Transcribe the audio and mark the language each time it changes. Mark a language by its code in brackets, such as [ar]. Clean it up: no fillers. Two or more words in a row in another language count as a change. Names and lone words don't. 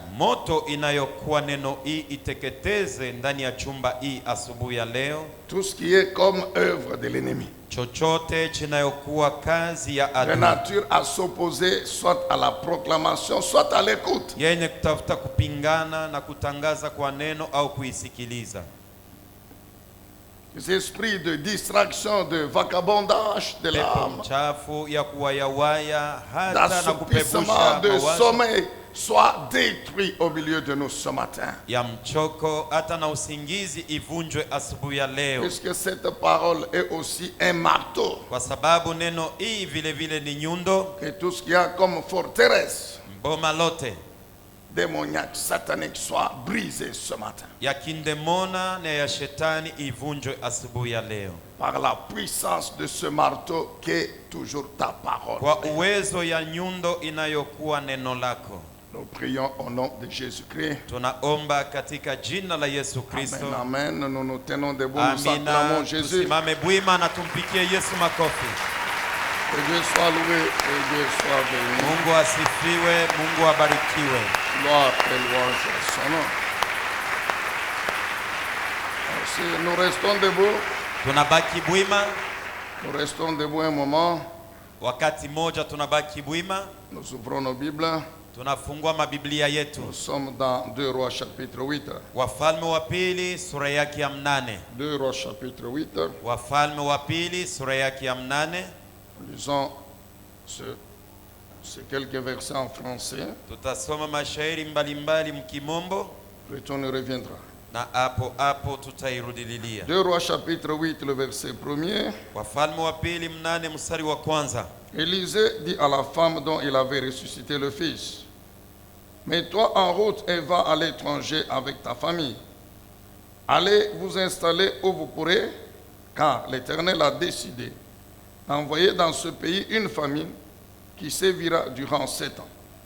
[sw] Moto inayokuwa neno hii iteketeze ndani ya chumba hii asubuhi ya leo. [fr] tout ce qui est comme œuvre de l'ennemi, [sw] Chochote chinayokuwa kazi ya [fr] de [sw] adui [fr] nature à s'opposer soit à la proclamation, soit à l'écoute. [sw] yenye kutafuta kupingana na kutangaza kwa neno au kuisikiliza. [fr] Les esprits de distraction, de vagabondage de [sw] Pepo [fr] l'âme, [sw] mchafu ya kuwayawaya hata na [fr] d'assoupissement, [sw] kupepusha [fr] de [sw] mawazo [fr] sommeil, soit détruit au milieu de nous ce matin. [sw] ya mchoko hata na usingizi ivunjwe asubuhi ya leo, [fr] Puisque cette parole est aussi un marteau, [sw] kwa sababu neno hii vile vile ni nyundo. [fr] que tout ce qu'il y a comme forteresse [sw] Mboma lote [fr] démoniaque, satanique soit brisé ce matin. [sw] ya kindemona na ya shetani ivunjwe asubuhi ya leo [fr] Par la puissance de ce marteau qu'est toujours ta parole. [sw] kwa uwezo ya nyundo inayokuwa neno lako. [fr] Nous prions au nom de Jésus-Christ. [sw] Tunaomba katika jina la Yesu Kristo. [fr] Amen, amen. Nous nous tenons debout, nous acclamons [sw] Amina. [fr] Jésus. [sw] Tusimame bwima na tumpikie Yesu makofi. [fr] Que Dieu soit loué et Dieu soit béni. [sw] Mungu asifiwe, Mungu abarikiwe. [fr] Gloire et louange à son nom. Si nous restons debout, [sw] Tunabaki bwima, [fr] nous restons debout un moment. [sw] wakati moja tunabaki bwima, [fr] Nous ouvrons nos Bibles. [sw] tunafungua mabiblia yetu. [fr] Nous sommes dans 2 Rois chapitre 8. [sw] Wafalme wa pili sura yake ya 8. [fr] 2 Rois chapitre 8. [sw] Wafalme wa pili sura yake ya 8. [fr] Lisons ces quelques versets en français. [sw] Tutasoma mashairi mbalimbali mkimombo [fr] Le temps nous reviendra. [sw] na hapo hapo tutairudililia. [fr] 2 Rois chapitre 8, le verset 1er. [sw] Wafalme wa pili 8 mstari wa kwanza. [fr] Élisée dit à la femme dont il avait ressuscité le fils, mets-toi en route et va à l'étranger avec ta famille. Allez vous installer où vous pourrez, car l'Éternel a décidé d'envoyer dans ce pays une famine qui sévira durant 7 ans.